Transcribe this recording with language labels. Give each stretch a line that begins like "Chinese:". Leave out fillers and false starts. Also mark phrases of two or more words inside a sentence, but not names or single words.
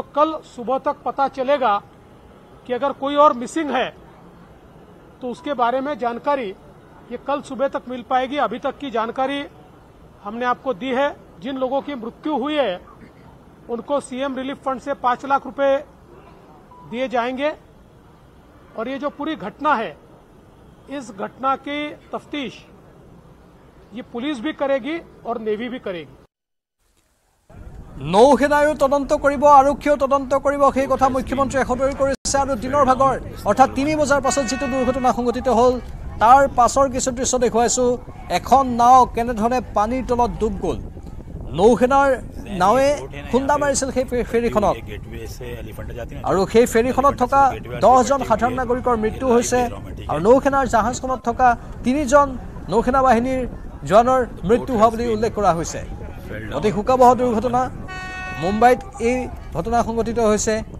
Hindi: कल सुबह तक पता चलेगा कि अगर कोई और मिसिंग है तो उसके बारे में जानकारी ये कल सुबह तक मिल पाएगी अभी तक की जानकारी हमने आपको दी है जिन लोगों की मृत्यु हुई है उनको
English: CM relief fund
Hindi: से 5 लाख रुपए दिए जाएंगे और ये जो पूरी घटना है इस घटना की तफ्तीश ये पुलिस भी करेगी और नेवी भी करेगी
Assamese: নৌসেনায়ো তদন্ত কৰিব আৰক্ষীও তদন্ত কৰিব সেই কথা মুখ্যমন্ত্ৰীয়ে সদৰি কৰিছে আৰু দিনৰ ভাগৰ অৰ্থাৎ 3 বজাৰ পাছত যেটো দুৰ্ঘটনা সংঘটিত হ'ল তাৰ পাছৰ কিছু দৃশ্য দেখুৱাইছো এখন নাও কেনেধৰণে পানীৰ তলত ডুব গ'ল নৌসেনাৰ নাৱে খুন্দা মাৰিছিল সেই ফেৰীখনত আৰু সেই ফেৰীখনত থকা 10 জন সাধাৰণ নাগৰিকৰ মৃত্যু হৈছে আৰু নৌসেনাৰ জাহাজখনত থকা 3 জন নৌসেনা বাহিনীৰ জোৱানৰ মৃত্যু হোৱা বুলি উল্লেখ কৰা হৈছে অতি শোকাবহ দুৰ্ঘটনা মুম্বাইত এই ঘটনা সংঘটিত হৈছে